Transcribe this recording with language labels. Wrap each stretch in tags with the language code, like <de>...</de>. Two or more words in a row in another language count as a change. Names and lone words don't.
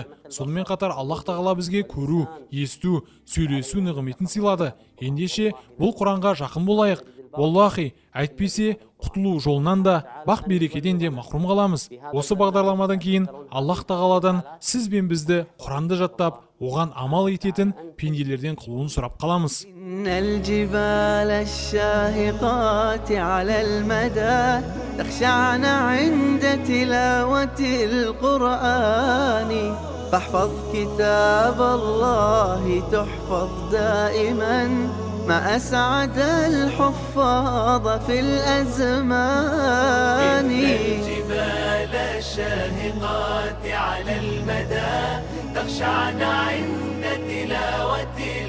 <kk>Сонымен қатар Аллах тағала бізге көру, есту, сөйлесу нығметін сыйлады. Ендеше бұл Құранға жақын болайық. Аллахи, әйтпесе құтылу жолынан да, бақ берекеден де махрум қаламыз. Осы бағдарламадан кейін Аллах тағаладан сіз бен бізді Құранды жаттап, оған амал ететін пенделерден қылуын сұрап қаламыз.</kk> <ar>الجبال الشاهقات على المدى تخشعن عند تلاوة القرآن فاحفظ كتاب الله تحفظ دائما ما أسعد الحفاظ في الأزمان الجبال الشاهقات على المدى تخشعن عند تلاوة</ar>